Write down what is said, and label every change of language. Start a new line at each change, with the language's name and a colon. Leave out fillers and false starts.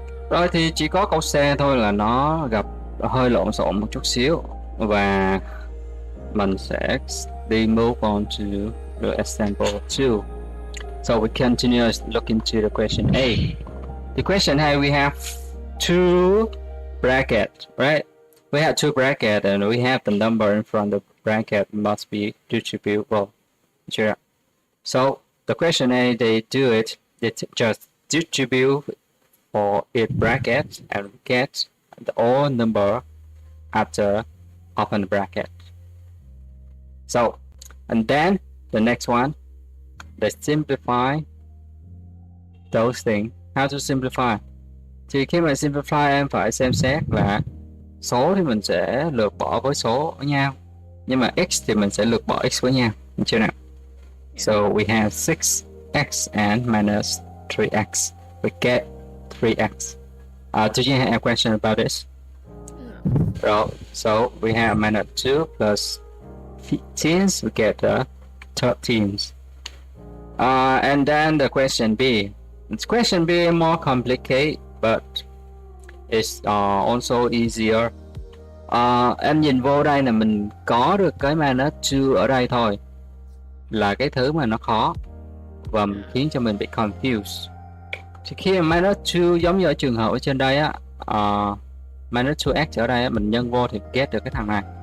Vietnamese: Rồi thì chỉ có câu C thôi là nó gặp hơi lộn xộn một chút xíu, và mình sẽ đi
English: move on to the example 2. So we continue looking to the question A. The question A, we have two brackets, right? We have two brackets and we have the number in front of the bracket must be distributable. Sure. So the question A, they do it, they just distribute for each bracket and get the all number after open bracket. So, and then the next one, they simplify those things. How to simplify?
Vietnamese: Thì khi mà simplify em phải xem xét là số thì mình sẽ lược bỏ với số với nhau, nhưng mà x thì mình sẽ lược bỏ x với nhau, được chưa nào?
English: So we have 6x and -3x. We get 3x. Do you have a question about this? No. So we have -2 plus 15, we get 13. And then the question B. This question B is more complicated, but it's also easier.
Vietnamese: Em nhìn vô đây là mình có được cái -2 ở đây thôi, là cái thứ mà nó khó và khiến cho mình bị confused. Thì khi mà -2 giống như ở trường hợp ở trên đây á, -2x ở đây á, mình nhân vô thì get được cái thằng này.